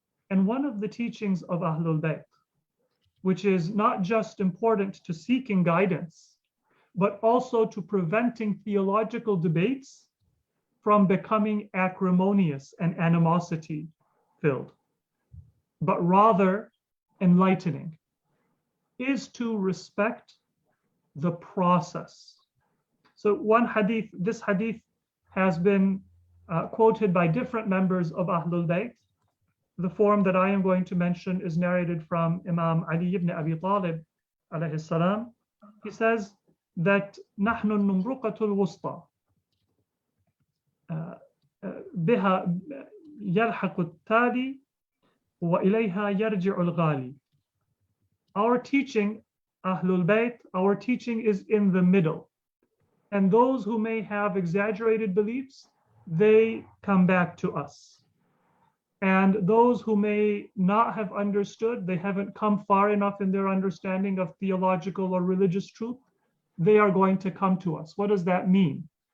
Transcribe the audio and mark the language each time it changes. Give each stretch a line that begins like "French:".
English: And one of the teachings of Ahlul Bayt, which is not just important to seeking guidance, but also to preventing theological debates from becoming acrimonious and animosity filled, but rather enlightening, is to respect the process. So one hadith, this hadith has been quoted by different members of Ahlul Bayt. The form that I am going to mention is narrated from Imam Ali ibn Abi Talib alayhi salam. He says that
Arabic: نحن النمرقة الوسطى بها يلحق التالي وإليها يرجع الغالي.
English: Our teaching, Ahlul Bayt, our teaching is in the middle. And those who may have exaggerated beliefs, they come back to us. And those who may not have understood, they haven't come far enough in their understanding of theological or religious truth, they are going to come to us. What does that mean?